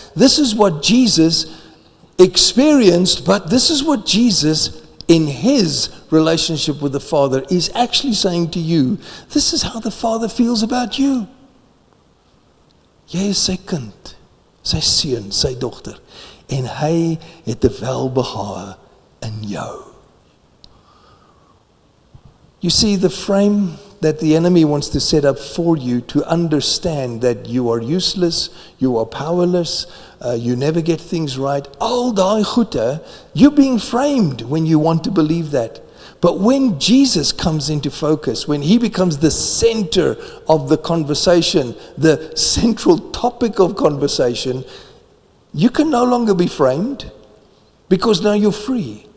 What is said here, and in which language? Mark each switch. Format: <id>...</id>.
<en>This is what Jesus experienced, but this is what Jesus, in his relationship with the Father, is actually saying to you. This is how the Father feels about you.</en> <af>Jy is sy kind, sy seun, sy dogter, en hy het 'n welbehae in jou.</af> <en>You see, the frame that the enemy wants to set up for you to understand that you are useless, you are powerless, you never get things right,</en> <af>al daai goede,</af> <en>you're being framed when you want to believe that. But when Jesus comes into focus, when he becomes the center of the conversation, the central topic of conversation, you can no longer be framed, because now you're free.</en>